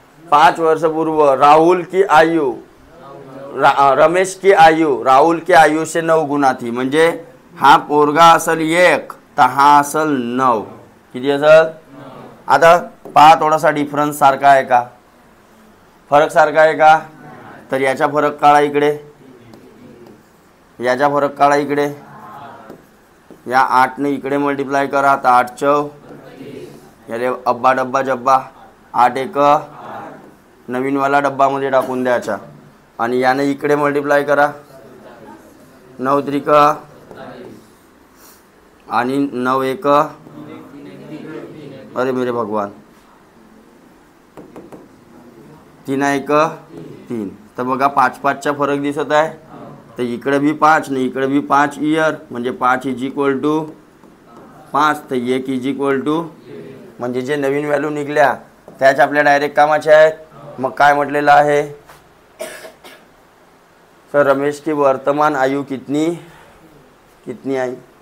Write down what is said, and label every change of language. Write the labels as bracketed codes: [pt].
[hi] 5 वर्षपूर्व राहुल की आयु रमेश की आयु राहुल की आयु से 9 गुना थी. [mr] म्हणजे हा पोरगा असल 1 तर हा असल 9. किती असल? आता पहा थोडासा डिफरन्स सारखा आहे का? फरक सारखा आहे का? तर याचा फरक काढा इकडे, याचा फरक काढा इकडे. या 8ने इकडे मल्टिप्लाय करा तर 8 चौ याले अब्बा डब्बा जब्बा 8 एक नवीनवाला डब्बामध्ये टाकून द्यायचा. आणि याने इकडे मल्टिप्लाय करा 9 त्रिक आणि 9 एक [hi] अरे मेरे भगवान [mr] 3 एक 3. तर बघा 5-5चा फरक दिसत आहे. तर इकडे बी 5 आणि इकडे बी 5 इयर म्हणजे 5 = 5 तर 1 = म्हणजे जे नवीन व्हॅल्यू निघल्या त्याच आपल्या डायरेक्ट कामाचे आहेत. मग काय म्हटलेलं आहे? [hi] तर रमेश की वर्तमान आयु कितनी आई?